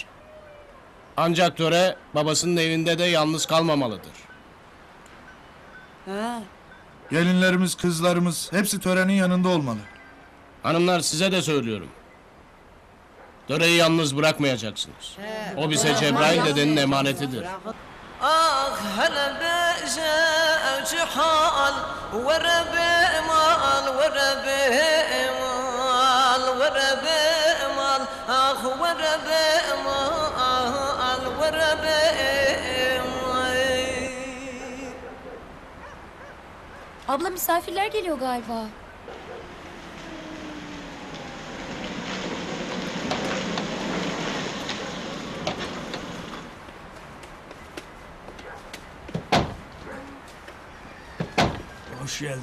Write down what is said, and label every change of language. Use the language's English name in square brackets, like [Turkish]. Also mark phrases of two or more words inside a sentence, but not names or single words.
[Turkish] Ancak töre babasının evinde de yalnız kalmamalıdır. Gelinlerimiz, kızlarımız hepsi törenin yanında olmalı. Hanımlar size de söylüyorum. Töreyi yalnız bırakmayacaksınız. O bize Cebrail dedenin emanetidir. آخ هلا بجاج حال ورب مال ورب مال ورب مال آخ ورب مال ورب Abla misafirler geliyor galiba. Hoş geldiniz.